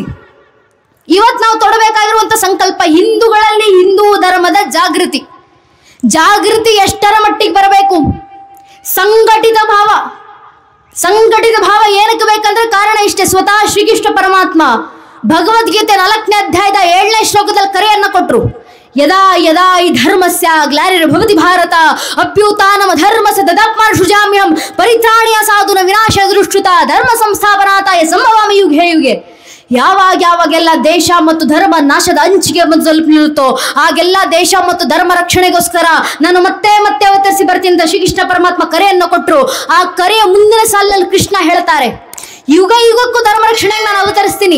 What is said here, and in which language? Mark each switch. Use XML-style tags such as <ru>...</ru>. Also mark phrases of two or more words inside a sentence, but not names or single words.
<kn>ಇವತ್ತು ನಾವು ತೊಡಬೇಕಾಗಿರುವಂತ ಸಂಕಲ್ಪ ಹಿಂದೂಗಳಲ್ಲಿ ಹಿಂದೂ ಧರ್ಮದ ಜಾಗೃತಿ. ಜಾಗೃತಿ ಎಷ್ಟರ ಮಟ್ಟಿಗೆ ಬರಬೇಕು? ಸಂಘಟಿತ ಭಾವ ಏನಕ್ಕೆ ಬೇಕಂದ್ರೆ ಕಾರಣ ಇಷ್ಟೇ. ಸ್ವತಃ ಶ್ರೀಕೃಷ್ಣ ಪರಮಾತ್ಮ ಭಗವದ್ಗೀತೆ 4ನೇ ಅಧ್ಯಾಯದ 7ನೇ ಶ್ಲೋಕದಲ್ಲಿ ಕರೆಯನ್ನ ಕೊಟ್ರು.</kn> <sa>ಯದಾ ಯದಾ ಈ ಧರ್ಮಸ್ಯ ಗ್ಲಾನಿರ್ಭವತಿ ಭಾರತ ಅಭ್ಯುತ್ಥಾನಂ ಧರ್ಮಸ್ಯ ತದಾತ್ಮಾನುಸೃಜಾಮ್ಯಹಂ ಪರಿತ್ರಾಣಾಯ ಸಾಧೂನಾಂ ವಿನಾಶಾಯ ದುಷ್ಕೃತಾ ಧರ್ಮ ಸಂಸ್ಥಾಪನಾರ್ಥಾಯ ಸಂಭವಾಮಿ ಯುಗೆ ಯುಗೆ.</sa> <kn>ಯಾವಾಗೆಲ್ಲ ದೇಶ ಮತ್ತು ಧರ್ಮ ನಾಶದ ಅಂಚಿಗೆ ನಿಲ್ಲುತ್ತೋ ಆಗೆಲ್ಲ ದೇಶ ಮತ್ತು ಧರ್ಮ ರಕ್ಷಣೆಗೋಸ್ಕರ ನಾನು ಮತ್ತೆ ಅವತರಿಸಿ ಬರ್ತೀನಿ ಅಂತ ಶ್ರೀಕೃಷ್ಣ ಪರಮಾತ್ಮ ಕರೆಯನ್ನು ಕೊಟ್ಟರು. ಆ ಕರೆಯ ಮುಂದಿನ ಸಾಲಿನಲ್ಲಿ ಕೃಷ್ಣ ಹೇಳ್ತಾರೆ, ಯುಗ ಯುಗಕ್ಕೂ ಧರ್ಮ ರಕ್ಷಣೆಗೆ ನಾನು ಅವತರಿಸ್ತೀನಿ.</kn>